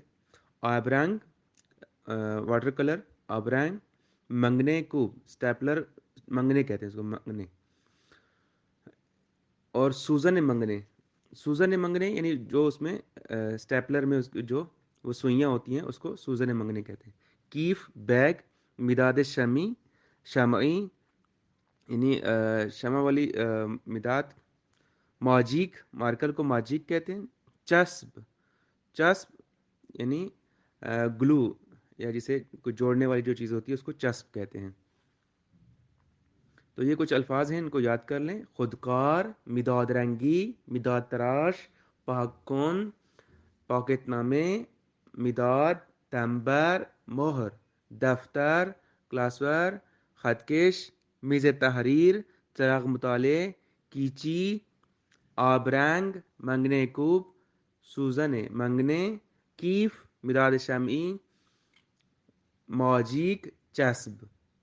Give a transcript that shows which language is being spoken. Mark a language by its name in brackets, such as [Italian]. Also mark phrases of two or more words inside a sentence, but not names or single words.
[Persian] آبرنگ [English] water color, [Persian] آبرنگ۔ منگنے کوب [Urdu] سٹیپلر، منگنے کہتے ہیں اس کو، منگنے۔ اور [Persian] سوزن منگنے [Urdu] یعنی جو اس میں سٹیپلر میں جو وہ سوئیاں ہوتی ہیں اس کو [Persian] سوزن منگنے [Urdu] کہتے ہیں۔ کیف بیگ، [Persian] مداد شمعی [Urdu] یعنی شمع والی مداد۔ ماجیک مارکر کو ماجیک کہتے ہیں۔ چسپ یعنی گلو یا جسے کوئی جوڑنے والی جو چیز ہوتی ہے اس کو چسپ کہتے ہیں۔ تو یہ کچھ الفاظ ہیں، ان کو یاد کر لیں۔ [Persian] خودکار، مداد رنگی، مداد تراش، پاکون، پاکٹ نامے، مداد، تمبر، مہر، دفتر، کلاسور، خطکش، میز تحریر، چراغ مطالعے، کیچی، آبرنگ، منگنے کوب، سوزن منگنے، کیف، مداد شمعی، ماجیک، چسب۔